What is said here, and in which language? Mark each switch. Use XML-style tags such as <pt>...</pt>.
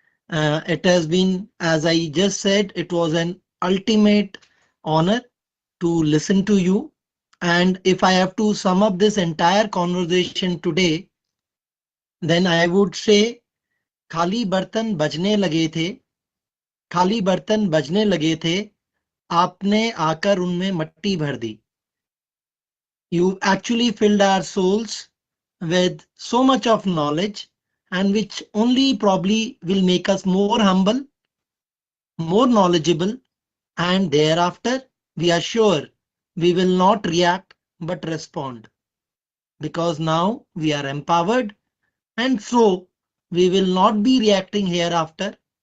<en>It has been, as I just said, it was an ultimate honor to listen to you. And if I have to sum up this entire conversation today, then I would say,</en> <hi>खाली बर्तन बजने लगे थे, खाली बर्तन बजने लगे थे, आपने आकर उनमें मट्टी भर दी.</hi> <en>You actually filled our souls with so much of knowledge, and which only probably will make us more humble, more knowledgeable, and thereafter we are sure we will not react but respond, because now we are empowered, and so we will not be reacting hereafter,</en>